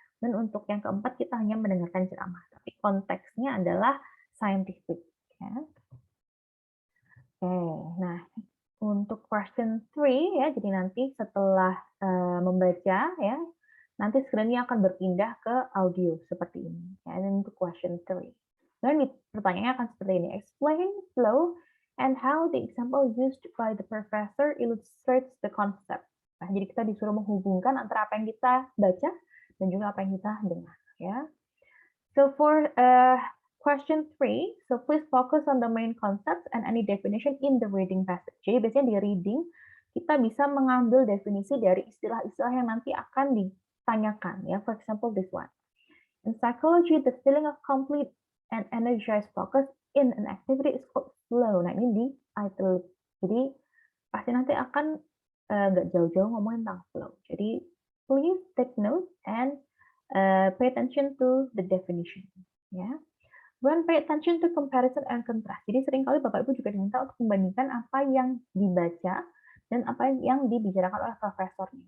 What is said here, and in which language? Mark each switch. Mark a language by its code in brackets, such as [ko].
[id] Dan untuk yang keempat kita hanya mendengarkan ceramah, tapi konteksnya adalah scientific ya. Oke, nah untuk question 3 ya, jadi nanti setelah membaca ya, nanti screen-nya akan berpindah ke audio seperti ini. Ya, dan untuk question 3. Dan pertanyaannya akan seperti ini. [en] Explain flow and how the example used by the professor illustrates the concept. [id] Nah, jadi kita disuruh menghubungkan antara apa yang kita baca dan juga apa yang kita dengar. Ya. [en] So for question 3, so please focus on the main concepts and any definition in the reading passage. [id] Jadi biasanya di reading kita bisa mengambil definisi dari istilah-istilah yang nanti akan ditanyakan. [en] Ya, for example, this one. In psychology, the feeling of complete and energized focus in an activity is called flow. [id] Nah, ini di italic. Jadi pasti nanti akan nggak jauh-jauh ngomongin tentang flow. Jadi [en] please take note and pay attention to the definition. Ya. When pay attention to comparison and contrast. [id] Jadi seringkali Bapak Ibu juga diminta untuk membandingkan apa yang dibaca dan apa yang dibicarakan oleh profesornya.